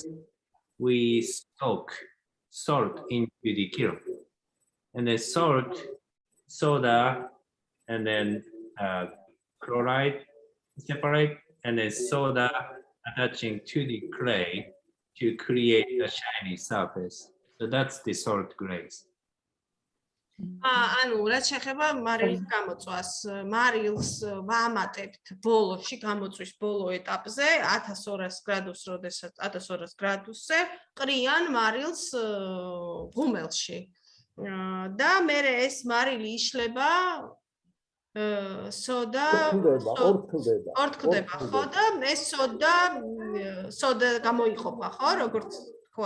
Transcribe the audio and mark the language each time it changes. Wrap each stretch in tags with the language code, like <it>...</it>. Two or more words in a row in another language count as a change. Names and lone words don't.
<en>We soak salt into the kiln, and then salt, soda, and then chloride separate, and then soda attaching to the clay to create a shiny surface. So that's the salt grays.</en> <ka>ანუ რაც შეეხება მარილის გამოწვას, მარილს ვამატებთ ბოლოში, გამოწვის ბოლო ეტაპზე 1200 გრადუსს, როდესაც 1200 გრადუსზე ყრიან მარილს ღუმელში. და მე ეს მარილი იშლება სოდა ორთქლდება, ხო და ეს სოდა გამოიყოფა, ხო, როგორც თქვა.</ka>